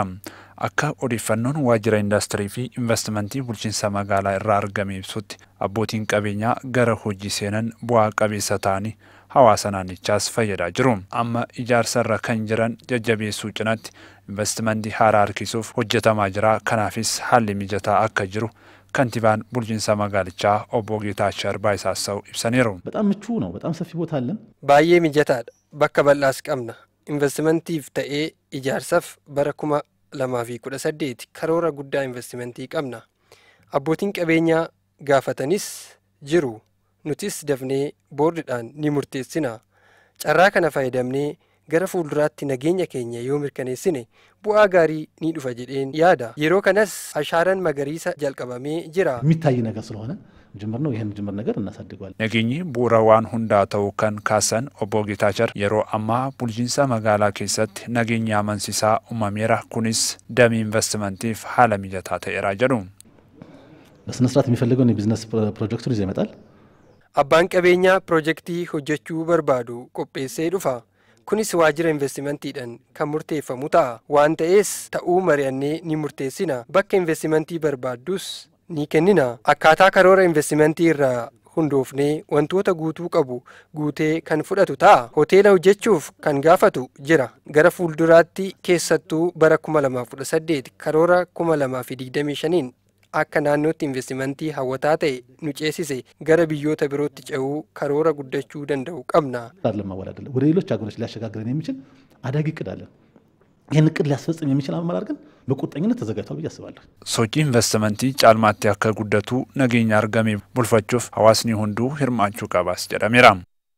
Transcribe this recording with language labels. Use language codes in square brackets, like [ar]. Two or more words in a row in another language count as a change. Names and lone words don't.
[om] Akka odeeffannoon waajjira industirii fi investimentii bulchiinsa magaalaa irraa argame ibsutti abbootiin qabeenyaa gara hojii seenan bu'aa qabeessa ta'anii hawaasa naannichaas fayyadaa jiru. Amma ijaarsarra kan jiran jajjabeessuu cinaatti investimentii haaraa harkisuuf hojjetamaa jira. Kanaafis haalli mijataa akka jiru kantiibaan bulchiinsa magaalichaa obbo Geetaachoo Arbaa Isaassaw ibsaniiru. [am] በጣም ምቹ ነው። በጣም ሰፊ ቦታ አለን። [om] baay'ee mijataadha. Bakka bal'aas qabna. Investimentiif ta'ee ijaarsaaf bara 2018 karoora guddaa investimentii qabna. Abbootiin qabeenyaa gaafatanis jiru. Nutis dafnee boordiidhaan ni murteessina. Carraa kana fayyadamnee gara fuulduraatti nageenya keenya yoo mirkaneessine bu'aa gaarii ni dhufa jedheen yaada. Yeroo kanas ashaaraan magariisa jalqabamee jira. [am] የሚታይ ነገር ስለሆነ ጅምር ነው። ይሄን ጅምር ነገር እናሳድገዋለን. [om] Nageenyi bu'uura waan hundaa ta'uu kan kaasan obbo Geetaachoo yeroo ammaa bulchiinsa magaalaa keessatti nageenya amansiisaa uumameera. Kunis damee investimentiif haala mijataa ta'eera jedhu. [am] በስነ ስርዓት የሚፈልገውን የቢዝነስ ፕሮጀክቱን ይዘው ይመጣል. [om] Abbaan qabeenyaa piroojeektii hojjechuu barbaadu qopheessee dhufa. Kunis waajjira investimentiidhaan kan murteeffamu ta'a. Waan ta'ees ta'uu mari'annee ni murteessina. Bakka investimentii barbaaddus ni kennina. Akkaataa karoora investimentii irraa hundoofnee wantoota guutuu qabu guutee kan fudhatu ta'a. Hoteela hojjechuuf kan gaafatu jira. Gara fuulduraatti keessattuu bara 2018 karoora 2025 akka naannootti investimentii hawwataa ta'e nu ceesise gara biyyoota birootti ce'uu karoora guddachuu danda'u qabna. [am] ወደ ሌሎች ሀገሮች ሊያሸጋግረን የሚችል አዳጊ እቅድ አለን። ይህን እቅድ ሊያስፈጽም የሚችል አመራር ግን በቁርጠኝነት ተዘጋጅቷል ብዬ አስባለሁ። [om] Sochii investimentii caalmaatti akka guddatu nageenya argame bulfachuuf hawaasni hunduu hirmaachuu qabaas jedhameera.